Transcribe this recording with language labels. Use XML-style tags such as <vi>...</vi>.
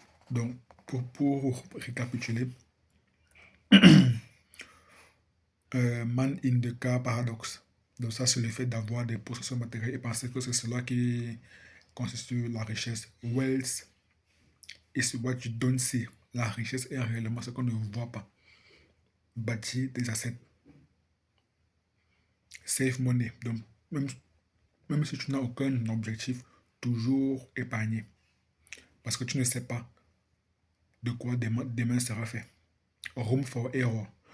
<fr>Donc, pour récapituler, man in the car paradoxe. Donc ça, c'est le fait d'avoir des possessions matérielles et penser que c'est cela qui constitue la richesse.</fr> <en>Wealth is what you don't see.</en> <fr>La richesse est réellement ce qu'on ne voit pas. Bâtir des assets.</fr> <en>Save money.</en> <fr>Donc, même si tu n'as aucun objectif, toujours épargner. Parce que tu ne sais pas de quoi demain sera fait.</fr> <en>Room for error.</en>